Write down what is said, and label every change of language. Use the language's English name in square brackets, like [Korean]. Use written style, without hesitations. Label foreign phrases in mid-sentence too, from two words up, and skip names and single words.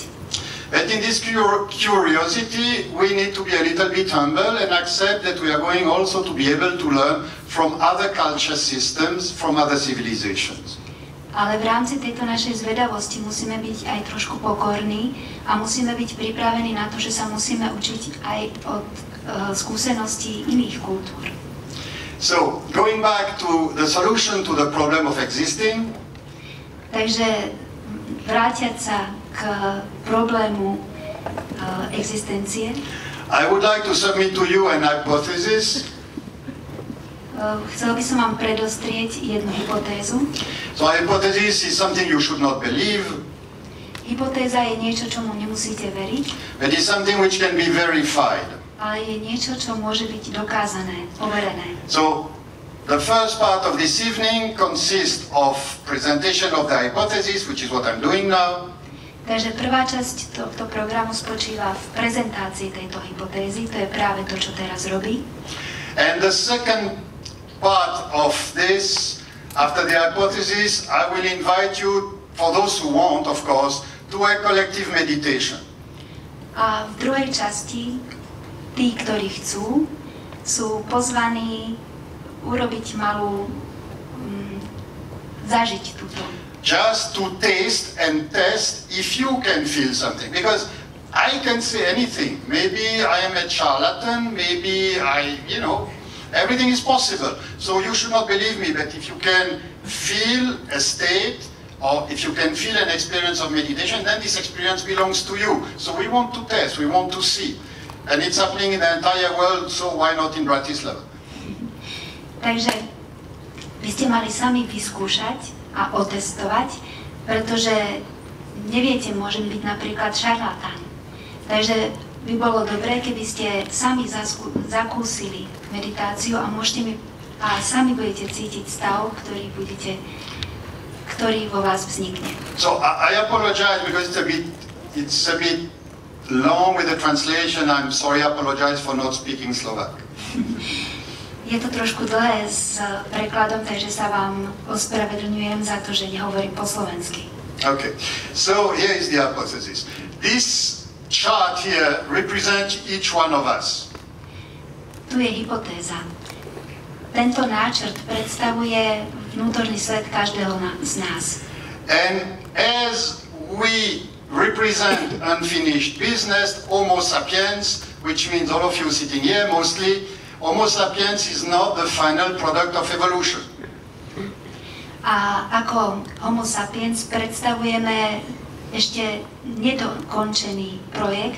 [English] But in this curiosity, we need to be a little bit humble and accept that we are going also to be able to learn from other culture systems, from other civilizations. [Slovak] Ale v rámci tejto našej zvedavosti musíme byť aj trošku pokorní a musíme byť pripravení na to, že sa musíme učiť aj od skúseností iných kultúr. [English] So, going back to the solution to the problem of existing. [Slovak] Takže vrátiať sa k problému existencie. [English] I would like to submit to you an hypothesis. [Slovak] Chcel by som vám predostrieť jednu hypotézu. [English] So, a hypothesis is something you should not believe. [Slovak] hypotéza je niečo, čomu nemusíte veriť, [English] It is something which can be verified. [Slovak] ale je niečo, čo môže byť dokázané, overené. [English] So, the first part of this evening consists of presentation of the hypothesis, which is what I'm doing now. [Slovak] Takže prvá časť tohto programu spočíva v prezentácii tejto hypotézy, to je práve to, čo teraz robí. [English] And the second part of this, after the hypothesis, I will invite you, for those who want, of course, to a collective meditation. [Slovak] A v druhej časti tí, ktorí chcú, sú pozvaní urobiť malú, zažiť túto. [English] Just to taste and test if you can feel something. Because I can say anything. Maybe I am a charlatan, maybe everything is possible. So you should not believe me, but if you can feel a state, or if you can feel an experience of meditation, then this experience belongs to you. So we want to test, we want to see. And it's happening in the entire world, so why not in Bratislava? [Slovak] Takže by ste mali sami vyskúšať a otestovať, pretože neviete, môžem byť napríklad šarlatán. Takže by bolo dobré, keby ste sami zakúsili meditáciu a sami budete cítiť stav, ktorý vo vás vznikne. [English] So I apologize because it's a bit long with the translation. I'm sorry, I apologize for not speaking Slovak. [Slovak] Je to trošku dlhé s prekladom, takže sa vám ospravedlňujem za to, že nehovorím po slovensky. [English] Okay, so here is the hypothesis. This chart here represents each one of us. [Slovak] Tu je hypotéza. Tento náčrt predstavuje vnútorný svet každého z nás. [English] And as we represent unfinished business, Homo sapiens, which means all of you sitting here mostly, Homo sapiens is not the final product of evolution. [Slovak] A ako Homo sapiens predstavujeme ešte nedokončený projekt.